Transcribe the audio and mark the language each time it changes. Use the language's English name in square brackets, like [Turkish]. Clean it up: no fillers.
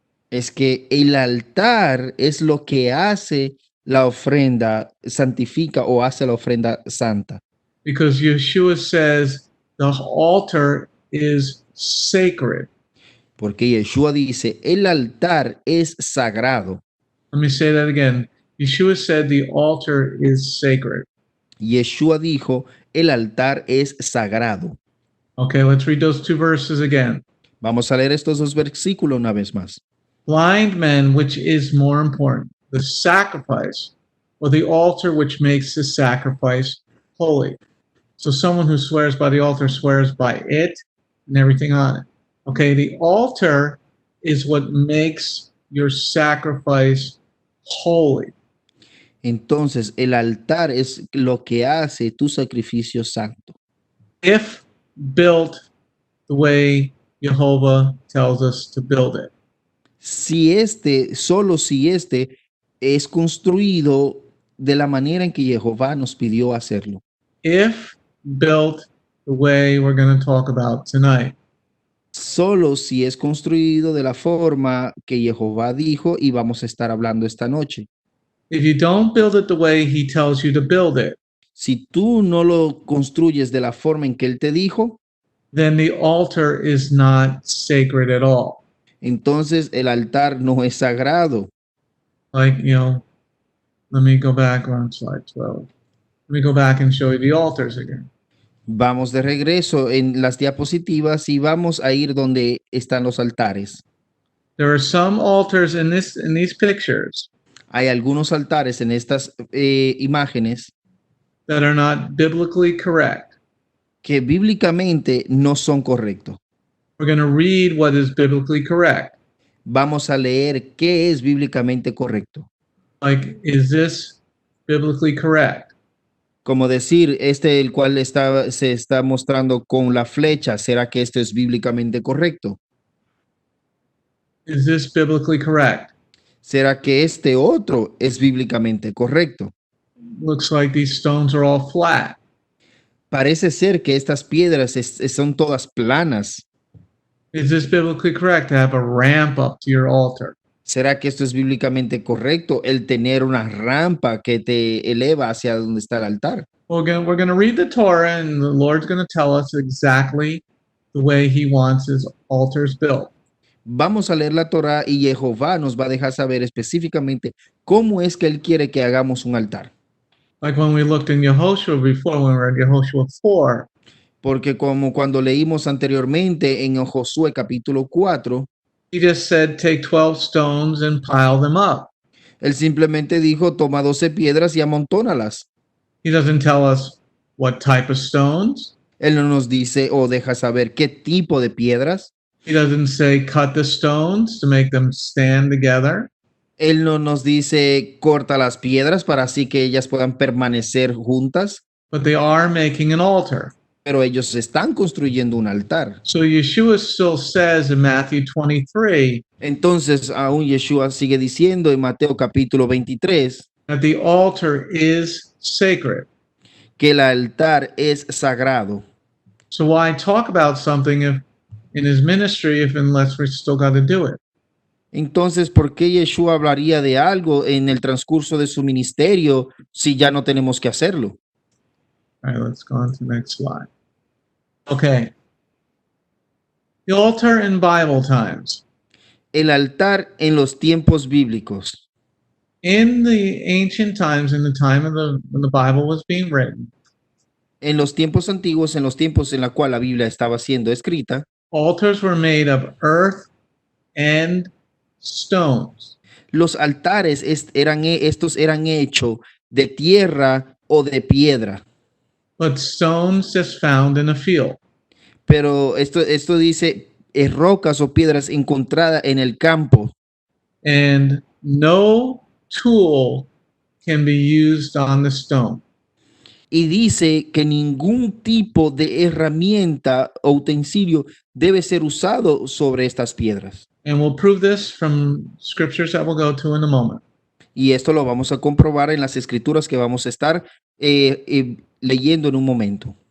[Spanish] es que el altar es lo que hace la ofrenda, santifica o hace la ofrenda santa. [English] Because Yeshua says the altar is sacred. [Spanish] Porque Yeshua dice, el altar es sagrado. [English] Let me say that again. Yeshua said the altar is sacred. [Spanish] Yeshua dijo, el altar es sagrado. [English] Okay, let's read those two verses again. [Spanish] Vamos a leer estos dos versículos una vez más. [English] Blind men, which is more important, the sacrifice or the altar which makes the sacrifice holy? So someone who swears by the altar swears by it and everything on it. Okay, the altar is what makes your sacrifice holy. [Spanish] Entonces, el altar es lo que hace tu sacrificio santo. [English] If built the way Jehovah tells us to build it. [Spanish] Solo si este es construido de la manera en que Jehová nos pidió hacerlo. [English] If built the way we're going to talk about tonight. [Spanish] Solo si es construido de la forma que Jehová dijo y vamos a estar hablando esta noche. [English] If you don't build it the way he tells you to build it, [Spanish] Si tú no lo construyes de la forma en que él te dijo, [English] then the altar is not sacred at all. [Spanish] entonces el altar no es sagrado. [English] Like, let me go back on slide 12. Let me go back and show you the altars again. [Spanish] Vamos de regreso en las diapositivas y vamos a ir donde están los altares. [English] There are some altars in these pictures [Spanish] Hay algunos altares en estas imágenes [English] that are not biblically correct. [Spanish] que bíblicamente no son correctos. [English] We're going to read what is biblically correct. [Spanish] Vamos a leer qué es bíblicamente correcto. [English] Like, is this biblically correct? [Spanish] Como decir, el cual se está mostrando con la flecha, ¿será que esto es bíblicamente correcto? [English] Is this biblically correct? [Spanish] ¿Será que este otro es bíblicamente correcto? [English] Looks like these stones are all flat. [Spanish] Parece ser que estas piedras son todas planas. [English] Is this biblically correct to have a ramp up to your altar? [Spanish] ¿Será que esto es bíblicamente correcto, el tener una rampa que te eleva hacia donde está el altar? [English] Well, again, we're going to read the Torah, and the Lord's going to tell us exactly the way he wants his altars built. [Spanish] Vamos a leer la Torá y Jehová nos va a dejar saber específicamente cómo es que él quiere que hagamos un altar. [English] Like when we looked in Yehoshua before, when we were in Yehoshua 4, [Spanish] Porque como cuando leímos anteriormente en Josué capítulo 4, [English] he just said, take 12 stones and pile them up. [Spanish] él simplemente dijo, toma 12 piedras y amontónalas. [English] He doesn't tell us what type of stones. [Spanish] Él no nos dice o deja saber qué tipo de piedras. [English] He doesn't say cut the stones to make them stand together. [Spanish] Él no nos dice corta las piedras para así que ellas puedan permanecer juntas, [English] But they are making an altar. [Spanish] pero ellos están construyendo un altar. [English] So Yeshua still says in Matthew 23 [Spanish] Entonces aún Yeshua sigue diciendo en Mateo capítulo 23 [English] that the altar is sacred. [Spanish] que el altar es sagrado. [English] So why talk about something if in his ministry unless we still got to do it? [Spanish] Entonces, ¿por qué Yeshua hablaría de algo en el transcurso de su ministerio si ya no tenemos que hacerlo? [English] All right, let's go on to the next slide. Okay. The altar in Bible times. [Spanish] El altar en los tiempos bíblicos. [English] In the ancient times, in the time of when the Bible was being written, [Spanish] En los tiempos antiguos, en los tiempos en la cual la Biblia estaba siendo escrita, [English] altars were made of earth and stones. [Spanish] los altares estos eran hechos de tierra o de piedra. [English] But stones just found in a field. [Spanish] Pero esto dice rocas o piedras encontradas en el campo. [English] And no tool can be used on the stone. [Spanish] Y dice que ningún tipo de herramienta o utensilio debe ser usado sobre estas piedras. [English] And we'll prove this from scriptures that we'll go to in a moment. [Spanish] Y esto lo vamos a comprobar en las escrituras que vamos a estar leyendo en un momento.